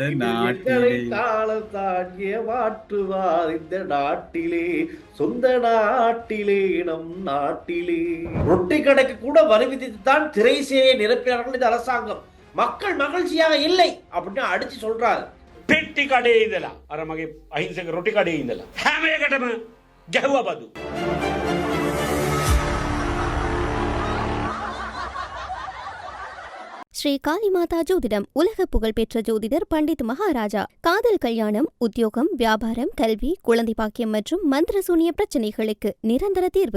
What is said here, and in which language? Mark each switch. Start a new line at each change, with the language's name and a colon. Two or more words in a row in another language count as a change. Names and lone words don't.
Tamil: எத்தனை காலம் தாங்கிய மாற்றுவார் இந்த நாட்டிலே, சொந்த நாட்டிலே, நம் நாட்டிலே. ரொட்டி கடைக்கு கூட வரி விதித்துத்தான் திரைசேரியை நிரப்பினார்கள் இந்த அரசாங்கம். மக்கள் மகிழ்ச்சியாக இல்லை அப்படின்னு அடிச்சு சொல்றாரு.
Sinhala: පෙට්ටි කඩේ ඉඳලා අර මගේ අහිංසක රොටි කඩේ ඉඳලා හැම එකටම ගැහුවා බදු.
Tamil: ஸ்ரீ காளிமாதா ஜோதிடம் உலக புகழ்பெற்ற ஜோதிடர் பண்டித் மகாராஜா. காதல், கல்யாணம், உத்தியோகம், வியாபாரம், கல்வி, குழந்தை பாக்கியம் மற்றும் மந்திர சூனிய பிரச்சனைகளுக்கு நிரந்தர தீர்வு.